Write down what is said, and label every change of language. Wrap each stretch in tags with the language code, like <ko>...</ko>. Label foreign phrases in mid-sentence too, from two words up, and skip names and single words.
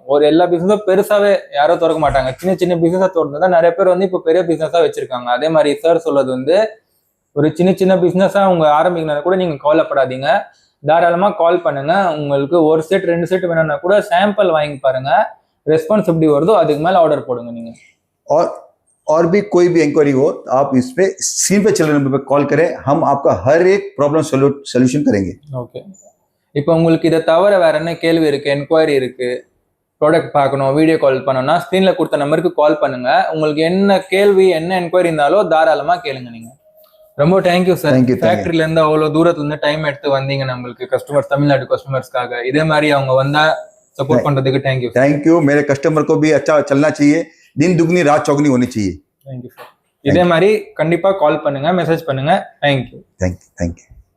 <ta>ஒரு எல்லா பிசினஸும் பெருசாவே யாரும் திறக்க மாட்டாங்க. சின்ன சின்ன பிசினஸா திறந்துதான் நிறைய பேர் வந்து இப்போ பெரிய பிசினஸா வச்சிருக்காங்க. அதே மாதிரி சார் சொல்றது வந்து ஒரு சின்ன சின்ன பிசினஸா அவங்க ஆரம்பிக்கணும் கூட நீங்க கவலைப்படாதீங்க, தாராளமா கால் பண்ணுங்க. உங்களுக்கு ஒரு செட் 2 செட் வேணும்னா கூட சாம்பிள் வாங்கி பாருங்க. ரெஸ்பான்ஸ் எப்படி வருதோ அதுக்கு மேல ஆர்டர் போடுங்க நீங்க.</ta> <hi>और भी कोई भी इंक्वायरी हो तो आप इस पे स्क्रीन पे चल रहे नंबर पे कॉल करें, हम आपका हर एक</hi> <en>problem solution</en> <hi>करेंगे.</hi> <ta>ஓகே, இப்போ உங்களுக்கு இதை தவிர வேற என்ன கேள்வி இருக்கு, என்கொயரி இருக்கு, ப்ராடக்ட் பார்க்கணும்,</ta> <en>video call</en> <ta>பண்ணணும்னா ஸ்க்ரீன்ல கொடுத்த நம்பருக்கு கால் பண்ணுங்க. உங்களுக்கு என்ன கேள்வி, என்ன என்கொயரி இருந்தாலும் தாராளமா கேளுங்க நீங்க. ரொம்ப தேங்க்யூ சார். ஃபேக்டரியில இருந்து அவ்வளவு தூரத்துல இருந்து டைம் எடுத்து வந்தீங்க நம்மளுக்கு கஸ்டமர்ஸ், தமிழ்நாடு கஸ்டமர்ஸ்க்காக. இதே மாதிரி அவங்க வந்தா சப்போர்ட் பண்றதுக்கு தேங்க்யூ.</ta> <en>Thank you.</en> <hi>मेरे कस्टमर को भी अच्छा चलना चाहिए, दिन दुगनी रात चौगनी होनी चाहिए.</hi> <ta>தேங்க்யூ சார். இதே மாதிரி கண்டிப்பா கால் பண்ணுங்க, மெசேஜ் பண்ணுங்க. தேங்க்யூ.</ta> <en>Thank you.</en>